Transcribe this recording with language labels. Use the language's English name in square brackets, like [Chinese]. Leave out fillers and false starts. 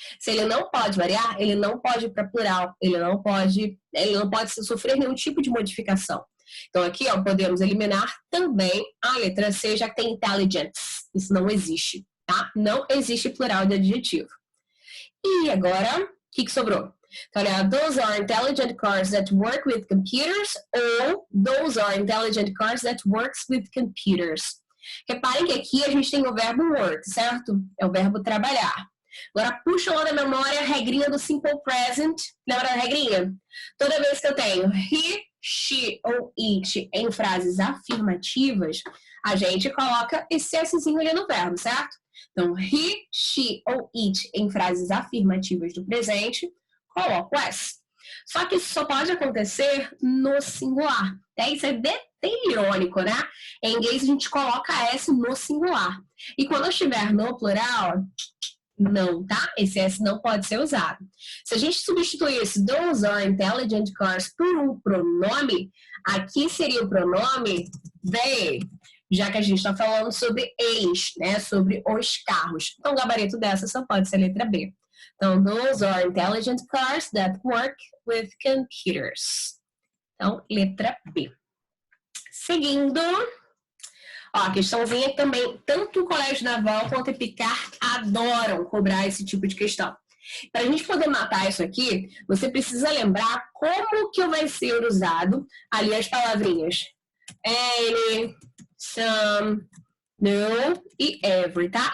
[Portuguese] Se ele não pode variar, ele não pode ir para plural, ele não pode sofrer nenhum tipo de modificação. Então, aqui, ó, podemos eliminar também a letra C, já que tem intelligence. Isso não existe, tá? Não existe plural de adjetivo. E agora, o que sobrou? [English] Então, olha, those are intelligent cars that work with computers ou those are intelligent cars that works with computers. [Portuguese] Reparem que aqui a gente tem o verbo work, certo? É o verbo trabalhar. Agora, puxa lá na memória a regrinha do simple present. Lembra da regrinha? Toda vez que eu tenho he, she ou it em frases afirmativas, a gente coloca esse Szinho ali no verbo, certo? Então, he, she ou it em frases afirmativas do presente, coloco S. Só que isso só pode acontecer no singular. Isso é bem irônico, né? Em inglês a gente coloca S no singular. E quando eu estiver no plural, não, tá? Esse S não pode ser usado. Se a gente substituísse [English] those are intelligent cars [Portuguese] por um pronome, aqui seria o pronome they, já que a gente está falando sobre eles, né? Sobre os carros. Então, o gabarito dessa só pode ser a letra B. [English] Então, those are intelligent cars that work with computers. [Portuguese] Então, letra B. Seguindo, ó, a questãozinha também, tanto o Colégio Naval quanto o Epicar adoram cobrar esse tipo de questão. Para a gente poder matar isso aqui, você precisa lembrar como que vai ser usado ali as palavrinhas any, some, no e every, tá?